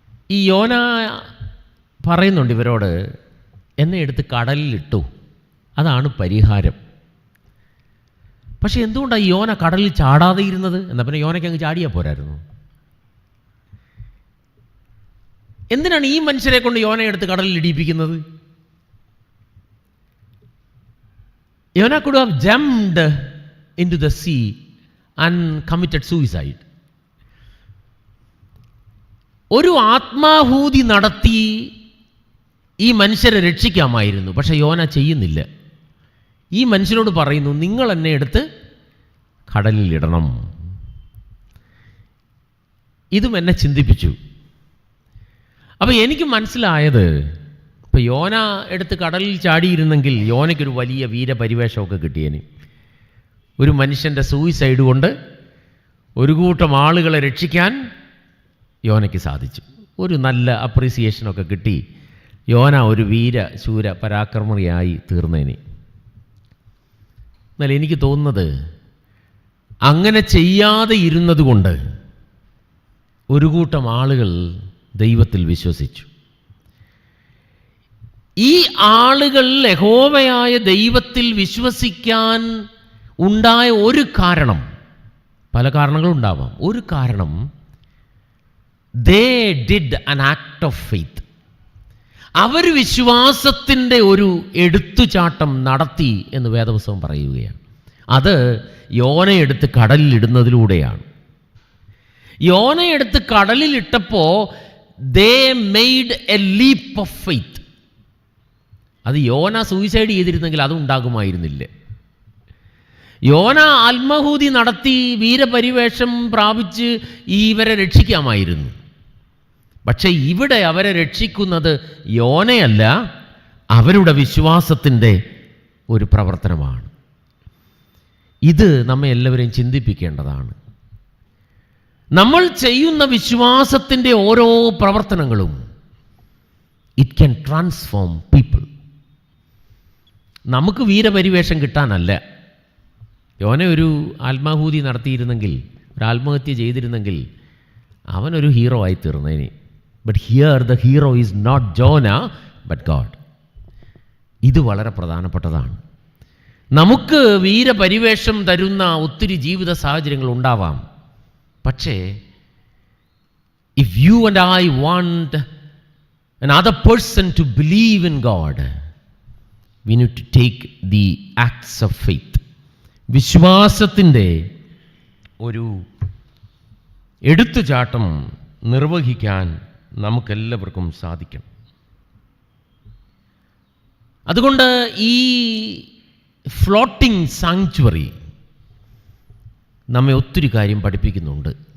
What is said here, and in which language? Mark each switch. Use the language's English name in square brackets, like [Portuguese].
[Malayalam] ഈ യോന പറയുന്നുണ്ട് ഇവരോട്, എന്നെ എടുത്ത് കടലിലിട്ടു, അതാണ് പരിഹാരം. പക്ഷെ എന്തുകൊണ്ടാണ് ഈ യോന കടലിൽ ചാടാതെ ഇരുന്നത്? എന്നാൽ പിന്നെ യോനയ്ക്ക് അങ്ങ് ചാടിയാൽ പോരായിരുന്നു. എന്തിനാണ് ഈ മനുഷ്യരെ കൊണ്ട് യോനയെ എടുത്ത് കടലിൽ ഇടിയിപ്പിക്കുന്നത്? [English] യോന could have jumped into the sea and committed suicide. [Malayalam] ഒരു ആത്മാഹൂതി നടത്തി ഈ മനുഷ്യരെ രക്ഷിക്കാമായിരുന്നു. പക്ഷെ യോന ചെയ്യുന്നില്ല. ഈ മനുഷ്യരോട് പറയുന്നു, നിങ്ങൾ എന്നെ എടുത്ത് കടലിലിടണം. ഇതും എന്നെ ചിന്തിപ്പിച്ചു. അപ്പോൾ എനിക്ക് മനസ്സിലായത്, ഇപ്പോൾ യോന എടുത്ത് കടലിൽ ചാടിയിരുന്നെങ്കിൽ യോനയ്ക്കൊരു വലിയ വീരപരിവേഷമൊക്കെ കിട്ടിയേനെ. ഒരു മനുഷ്യൻ്റെ സൂയിസൈഡ് കൊണ്ട് ഒരു കൂട്ടം ആളുകളെ രക്ഷിക്കാൻ യോനയ്ക്ക് സാധിച്ചു. ഒരു നല്ല അപ്രീസിയേഷനൊക്കെ കിട്ടി. യോന ഒരു ശൂര പരാക്രമണിയായി തീർന്നേനെ. എന്നാൽ എനിക്ക് തോന്നുന്നത്, അങ്ങനെ ചെയ്യാതെ ഇരുന്നത് കൊണ്ട് ഒരു കൂട്ടം ആളുകൾ ദൈവത്തിൽ വിശ്വസിച്ചു. ഈ ആളുകൾ യഹോവയായ ദൈവത്തിൽ വിശ്വസിക്കാൻ ഉണ്ടായ ഒരു കാരണം, പല കാരണങ്ങളുണ്ടാവാം. ഒരു കാരണം, [English] they did an act of faith. [Malayalam] അവർ വിശ്വാസത്തിൻ്റെ ഒരു എടുത്തുചാട്ടം നടത്തി എന്ന് വേദപുസ്തകം പറയുകയാണ്. അത് യോനയെടുത്ത് കടലിലിടുന്നതിലൂടെയാണ്. യോനയെടുത്ത് കടലിലിട്ടപ്പോൾ [English] they made a leap of faith. [Malayalam] അത് യോന സൂയിസൈഡ് ചെയ്തിരുന്നെങ്കിൽ അതും ഉണ്ടാകുമായിരുന്നില്ല. യോന ആത്മാഹൂതി നടത്തി വീരപരിവേഷം പ്രാപിച്ച് ഇവരെ രക്ഷിക്കാമായിരുന്നു. പക്ഷെ ഇവിടെ അവരെ രക്ഷിക്കുന്നത് യോനയല്ല, അവരുടെ വിശ്വാസത്തിൻ്റെ ഒരു പ്രവർത്തനമാണ്. ഇത് നമ്മെ എല്ലാവരെയും ചിന്തിപ്പിക്കേണ്ടതാണ്. നമ്മൾ ചെയ്യുന്ന വിശ്വാസത്തിൻ്റെ ഓരോ പ്രവർത്തനങ്ങളും [English] It can transform people. [Malayalam] നമുക്ക് വീരപരിവേഷം കിട്ടാനല്ല. യോന ഒരു ആത്മാഹൂതി നടത്തിയിരുന്നെങ്കിൽ, ഒരു ആത്മഹത്യ ചെയ്തിരുന്നെങ്കിൽ അവനൊരു ഹീറോ ആയി തീർന്നേനെ. [English] But here the hero is not Jonah but God. [Malayalam] ഇത് വളരെ പ്രധാനപ്പെട്ടതാണ്. നമുക്ക് വീരപരിവേഷം തരുന്ന ഒത്തിരി ജീവിത സാഹചര്യങ്ങൾ ഉണ്ടാവാം. [English] പക്ഷേ if you and I want another person to believe in God, we need to take the acts of faith. [Malayalam] വിശ്വാസത്തിൻ്റെ ഒരു എടുത്തുചാട്ടം നിർവഹിക്കാൻ നമുക്കെല്ലാവർക്കും സാധിക്കണം. അതുകൊണ്ട് ഈ ഫ്ലോട്ടിംഗ് സാങ്ച്വറി നമ്മെ ഒത്തിരി കാര്യം പഠിപ്പിക്കുന്നുണ്ട്.